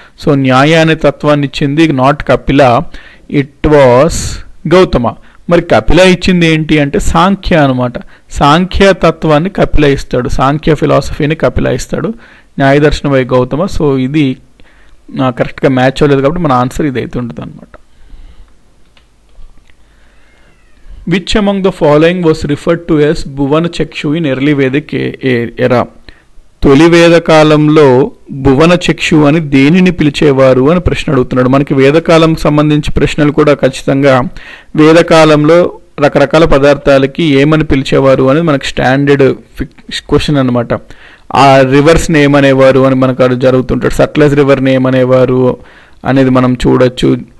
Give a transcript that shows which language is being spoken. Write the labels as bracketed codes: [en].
[te] So న్యాయ అనే తత్వాన్ని ఇచ్చింది [en] Not Kapila, it was Gautama. [te] మరి కపిల ఇచ్చింది ఏంటి అంటే సాంఖ్య అనమాట. సాంఖ్య తత్వాన్ని కపిల ఇస్తాడు. సాంఖ్య ఫిలాసఫీని కపిల ఇస్తాడు. న్యాయ దర్శనం బై గౌతమ. సో ఇది కరెక్ట్గా మ్యాచ్ అవ్వలేదు కాబట్టి మన ఆన్సర్ ఇది అయితే ఉంటుంది అనమాట. [en] Which among the following was referred to as Bhuvana Chakshu in early Vedic era? [te] తొలి వేద కాలంలో భువన చక్షు అని దేనిని పిలిచేవారు అని ప్రశ్న అడుగుతున్నాడు. మనకి వేదకాలం సంబంధించి ప్రశ్నలు కూడా ఖచ్చితంగా వేదకాలంలో రకరకాల పదార్థాలకి ఏమని పిలిచేవారు అనేది మనకి స్టాండర్డ్ క్వశ్చన్ అనమాట. ఆ రివర్స్ని ఏమనేవారు అని మనకు జరుగుతుంటాడు. సట్లెజ్ రివర్ని ఏమనేవారు అనేది మనం చూడొచ్చు.